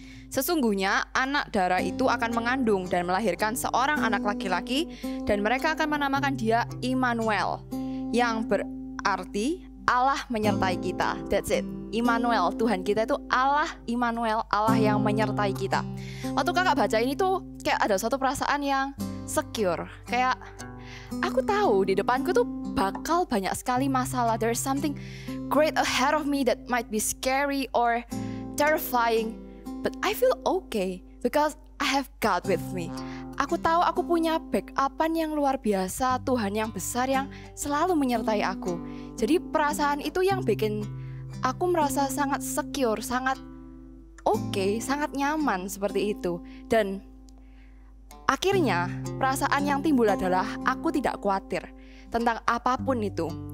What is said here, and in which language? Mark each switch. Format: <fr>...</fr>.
<id>Sesungguhnya anak darah itu akan mengandung dan melahirkan seorang anak laki-laki, dan mereka akan menamakan dia Immanuel, yang berarti Allah menyertai kita.</id> <en>That's it.</en> <id>Immanuel, Tuhan kita itu Allah Immanuel, Allah yang menyertai kita. Waktu kakak baca ini tuh kayak ada suatu perasaan yang secure. Kayak aku tahu di depanku tuh bakal banyak sekali masalah.</id> <en>There's something great ahead of me that might be scary or terrifying, but I feel okay because I have God with me.</en> <id>Aku tahu aku punya backupan yang luar biasa, Tuhan yang besar yang selalu menyertai aku. Jadi perasaan itu yang bikin aku merasa sangat secure, sangat okay, sangat nyaman seperti itu. Dan akhirnya perasaan yang timbul adalah aku tidak khawatir tentang apapun itu.</id>